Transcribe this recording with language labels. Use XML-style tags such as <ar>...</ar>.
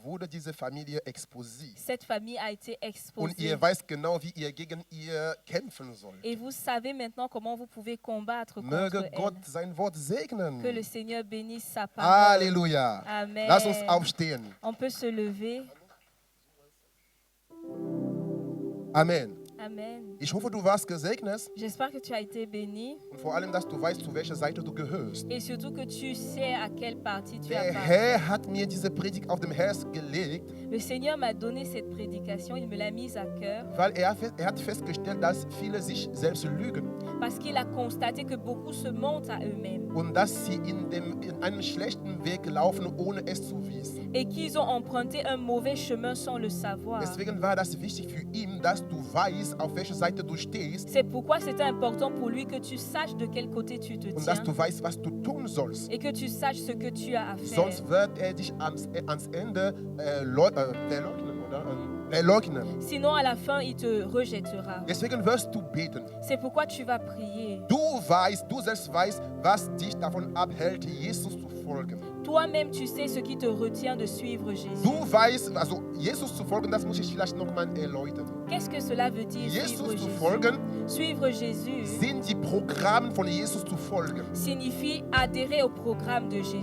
<de>wurde diese Familie exposiert.</de> <fr>cette famille a été</fr> <de>Und</de> <fr>exposée.</fr> <de>ihr weißt genau, wie ihr gegen ihr kämpfen sollt.</de> <fr>Et vous savez maintenant comment vous pouvez combattre</fr> <de>Möge</de> <fr>contre</fr> <de>Gott</de> <fr>elle.</fr> <de>sein Wort segnen.</de> <fr>Que le Seigneur bénisse sa parole.</fr> <de>Halleluja.</de> <fr>Amen.</fr> <de>Lass uns aufstehen.</de> <fr>On peut se lever.</fr> <de>Amen.</de> <fr>Amen.</fr> <de>Ich hoffe, du warst gesegnet</de> <fr>J'espère que tu as été béni</fr> <de>und vor allem, dass du weißt, zu welcher Seite du gehörst.</de> <fr>et surtout que tu sais à quelle partie tu</fr> <de>Der</de> <fr>appartiens.</fr> <de>Herr hat mir diese Predigt auf dem Herz gelegt,</de> <fr>Le Seigneur m'a donné cette prédication, il me l'a mise à cœur</fr> <de>weil er hat festgestellt, dass viele sich selbst lügen</de> <fr>parce qu'il a constaté que beaucoup se mentent à eux-mêmes</fr> <de>und dass sie in einem schlechten Weg laufen, ohne es zu wissen.</de> <fr>et qu'ils ont emprunté un mauvais chemin sans le savoir.</fr> <de>Deswegen war das wichtig für ihn, dass du weißt, auf welcher Seite du stehst</de> <fr>C'est pourquoi c'était important pour lui que tu saches de quel côté tu te</fr> <de>und dass</de> <fr>tiens</fr> <de>du weißt, was du tun sollst.</de> <fr>et que tu saches ce que tu as à faire.</fr> <de>Sonst wird er dich ans Ende verleugnen, oder? Verleugnen.</de> <fr>Sinon, à la fin, il te rejettera.</fr> <de>Deswegen wirst du beten.</de> <fr>C'est pourquoi tu vas prier.</fr> <de>Du selbst weißt, was dich davon abhält, Jesus zu folgen.</de> <fr>Toi-même, tu sais ce qui te retient de suivre Jésus.</fr> <de>Du weißt, also Jesus zu folgen, das muss ich vielleicht nochmal erläutern.</de> <fr>Qu'est-ce que cela veut dire, suivre</fr> <de>Jesus zu</de> <fr>Jésus?</fr> <de>folgen</de> <fr>Suivre Jésus</fr> <de>sind die Programme von Jesus zu folgen.</de> <fr>signifie adhérer au programme de Jésus.</fr>